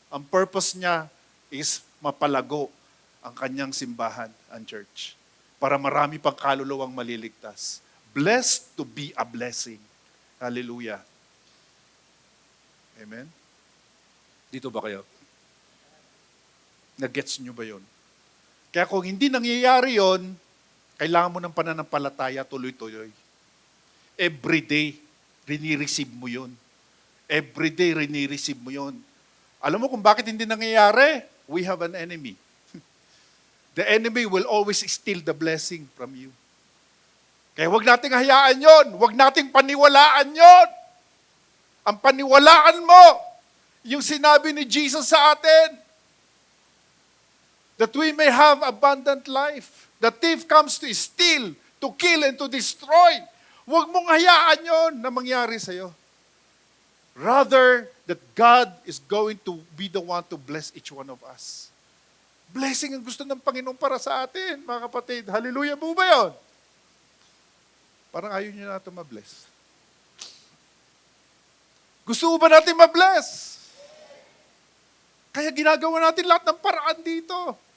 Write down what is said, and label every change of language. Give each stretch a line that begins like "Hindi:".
Filipino: Ang purpose niya is mapalago ang kanyang simbahan, ang church. Para marami pang kaluluwang maliligtas.
English: Blessed to be a blessing.
Filipino: Hallelujah. Amen? Dito ba kayo? Nag-gets nyo ba yun? Kaya kung hindi nangyayari yon, kailangan mo ng pananampalataya tuloy-tuloy.
English: Every day,
Filipino: rini-receive mo yun. Every day, rini-receive mo yun. Alam mo kung bakit hindi nangyayari?
English: We have an enemy. The enemy will always steal the blessing from you.
Filipino: Kaya huwag nating hayaan yon. Huwag nating paniwalaan yon. Ang paniwalaan mo, yung sinabi ni Jesus sa atin,
English: that we may have abundant life. The thief comes to steal, to kill, and to destroy.
Filipino: Huwag mong hayaan yon na mangyari sa'yo.
English: Rather, that God is going to be the one to bless each one of us.
Filipino: Blessing ang gusto ng Panginoon para sa atin, mga kapatid. Hallelujah po ba yun? Parang ayaw niyo na ito ma-bless. Gusto ba natin ma-bless? Kaya ginagawa natin lahat ng paraan dito.